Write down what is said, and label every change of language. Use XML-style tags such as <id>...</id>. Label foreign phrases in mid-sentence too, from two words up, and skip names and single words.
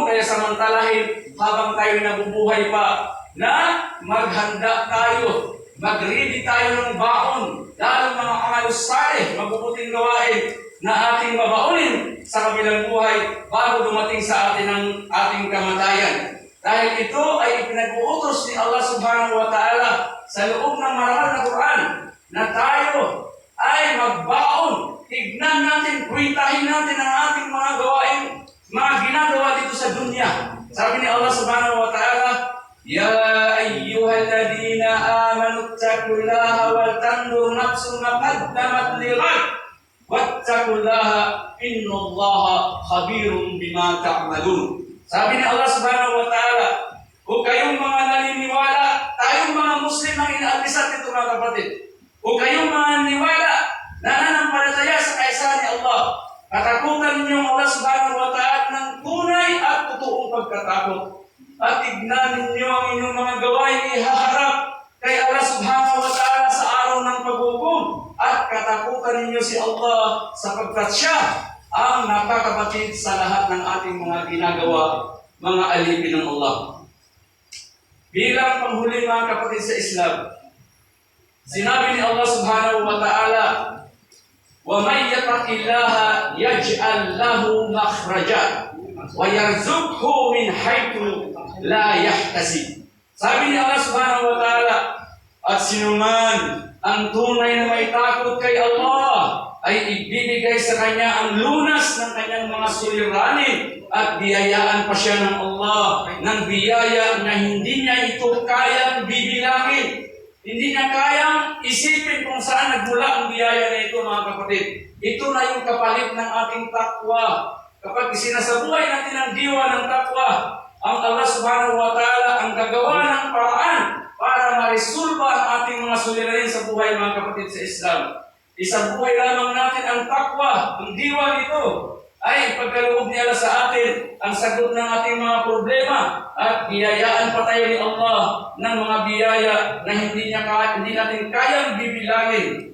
<tl>Kaya samantalahin habang tayo nabubuhay pa na maghanda tayo, mag-ready tayo ng baon, lalo mga</tl> <ar>أعمال صالحة,</ar> <tl>mabubuting gawain na ating mabaunin sa kabilang buhay bago dumating sa atin ang ating kamatayan. Dahil ito ay ipinag-uutos ni Allah</tl> <ar>سبحانه وتعالى</ar> <tl>sa loob ng marangal na Quran na tayo ay magbaon. Tignan natin, kwentahin natin ang ating mga gawain, mga ginagawa dito sa dunya. Sabi ni Allah</tl> <ar>سبحانه وتعالى, يا أيها الذين آمنوا اتقوا الله ولتنظر نفس ما قدمت لغد واتقوا الله إن الله خبير بما تعملون.</ar> <tl>Sabi ni Allah</tl> <ar>سبحانه وتعالى,</ar> <tl>o kayong mga naniniwala, tayong mga Muslim ang inaabisat ito, mga kapatid. O kayong mga naniniwala na nanampalataya sa kaisahan ni Allah, katakutan ninyo ang Allah</tl> <ar>سبحانه وتعالى</ar> <tl>ng tunay at totoong pagkatakot. At tignan ninyo ang inyong mga gawain ihaharap kay Allah</tl> <ar>سبحانه وتعالى</ar> <tl>sa araw ng paghukom. At katakutan ninyo si Allah sapagkat siya ang nakakabatid sa lahat ng ating mga ginagawa, mga alipin ng Allah. Bilang panghuli, mga kapatid sa Islam, sinabi ni Allah</tl> <ar>سبحانه وتعالى, وَمَنْ يَتَقِ اللَّهَ يَجْعَلْ لَهُ مَخْرَجًا وَيَرْزُقْهُ مِنْ حَيْثُ لَا يَحْتَسِبُ.</ar> <tl>Sabi ni Allah</tl> <ar>سبحانه وتعالى,</ar> <tl>at sinuman ang tunay na may takot kay Allah ay ibibigay sa kanya ang lunas ng kanyang mga suliranin at biyayaan pa siya ng Allah ng biyaya na hindi niya ito kayang bibilangin. Hindi niya kayang isipin kung saan nagmula ang biyaya na ito, mga kapatid. Ito na yung kapalit ng ating takwa. Kapag isinasabuhay natin ang diwa ng takwa, ang Allah</tl> <ar>سبحانه وتعالى</ar> <tl>ang gagawa ng paraan para marisulba ang ating mga suliranin sa buhay, mga kapatid sa Islam. Isabuhay lamang natin ang takwa, ang diwa nito, ay pagkaloob niya sa atin ang sagot ng ating mga problema at biyayaan pa tayo ni Allah ng mga biyaya na hindi natin kayang bibilangin.</tl>